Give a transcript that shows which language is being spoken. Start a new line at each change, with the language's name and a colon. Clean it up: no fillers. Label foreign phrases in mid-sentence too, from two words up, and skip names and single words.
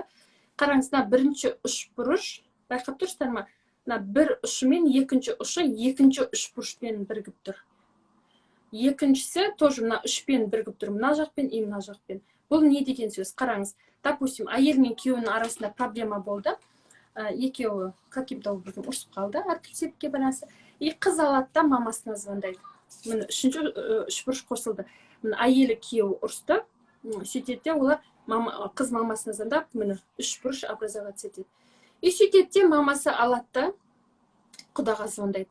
Kazakh: Қараңыздар, бірінші үшбұрыш, байқап тұрсыздар ма? Бір ұшымен екінші ұшы екінші үшбұрышпен бірігіп тұр. Екіншісі тоже мына үшпен бірігіп тұр, мына жақпен и мына жақпен. Бұл не деген сөз? Қараңыз. Допустим, әйел мен күйеуінің арасында проблема болды. Екеуі
Russian: каким-то образом
Kazakh: ұрысып қалды, әркелсепке байланысты. И қыз алады да мамасына звондайды. Міне үшінші үшбұрыш қосылды. Әйелі күйеуі ұрысты, сөйтеді, олар қыз мамасына звондап, міне үшбұрыш образоваться етеді. И сөйтеді, мамасы алады, құдаға звондайды.